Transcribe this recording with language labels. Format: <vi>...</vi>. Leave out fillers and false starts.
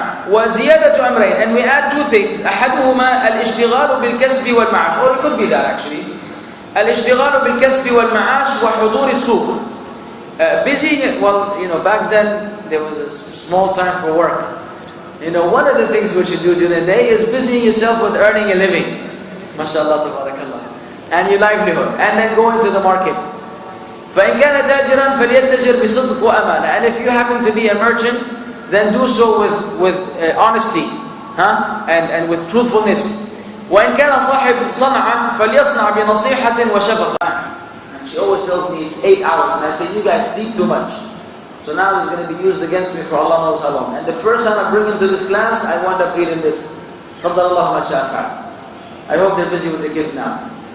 <ar>وزيادة أمرين,</ar> <en>and we add two things.</en> <ar>أحدهما الاشتغال بالكسب والمعاش,</ar> <en>or it could be that actually.</en> <ar>الاشتغال بالكسب والمعاش وحضور السوق.</ar> <en>Busy, back then there was a small time for work. One of the things which you do during the day is busying yourself with earning a living. MashaAllah, tabarakallah. And your livelihood, and then going to the market.</en> <ar>فإن كان تاجرا فليتجر بصدق وأمانة.</ar> <en>And if you happen to be a merchant, then do so with honesty, and with truthfulness.</en> <ar>وإن كان صاحب صنعا فليصنع بنصيحة وشفقة.</ar> <en>And she always tells me it's 8 hours, and I say, you guys sleep too much. So now it's going to be used against me for Allah knows how long. And the first time I bring him to this class, I wound up reading this.</en> <ar>فضل الله ما شاء فعل.</ar> <en>I hope they're busy with the kids now.</en>